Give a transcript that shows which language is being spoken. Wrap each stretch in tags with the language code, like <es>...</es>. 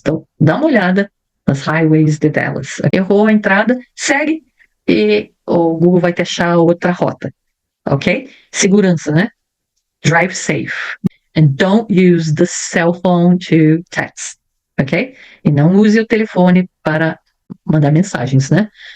<pt>Então, dá uma olhada nas highways de Dallas. Errou a entrada, segue e o Google vai te achar outra rota, ok? Segurança, né?</pt> <en>Drive safe. And don't use the cell phone to text, ok?</en> <pt>E não use o telefone para mandar mensagens, né?</pt>